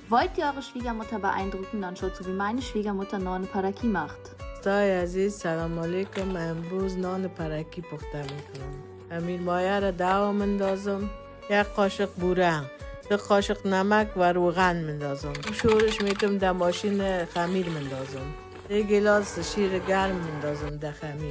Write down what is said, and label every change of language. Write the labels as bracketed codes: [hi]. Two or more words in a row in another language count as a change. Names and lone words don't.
[de] Wollt ihr eure Schwiegermutter beeindrucken, dann schaut so wie meine Schwiegermutter [fa] نان پرکی [de] macht. [fa] دوستای عزیز سلام علیکم. امروز نان پرکی پخته میکنم. خمیر مایه را دو مندازم، 1 قاشق بوره، 2 قاشق نمک و روغن مندازم. شورش میکنم، در ماشین خمیر مندازم. 1 گلاس شیر گرم مندازم در خمیر.